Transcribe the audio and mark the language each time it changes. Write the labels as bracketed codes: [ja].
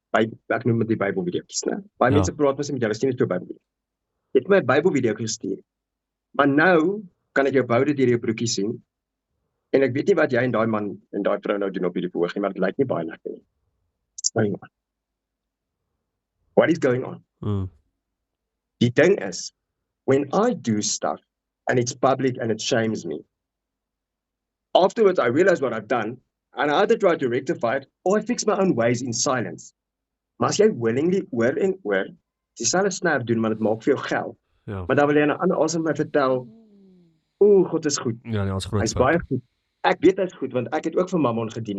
[af] Ek noem dit die Bybelvideoetjies, né? Baie mense praat mos met julle, sien dit so Bybelvideo. Jy het my Bybelvideoetjie gestuur. Maar nou kan ek jou boude deur jou broekie sien. En ek weet nie wat jy en daai man en daai vrou nou doen op hierdie verhoog nie, maar dit lyk nie baie lekker nie. [en] What's going on? What is going on? [af] Die ding is, [en] when I do stuff and it's public and it shames me, afterwards I realize what I've done and I either try to rectify it or I fix my own ways in silence. [af] Maar as jy willingly oor en oor dieselfde snap doen, maar dit maak vir jou geld, maar dan wil jy 'n ander asem my vertel, God is goed. Ja, nee, ons groot. Hy's baie goed. Ek weet hy's goed, want ek het ook vir Mammon gedien.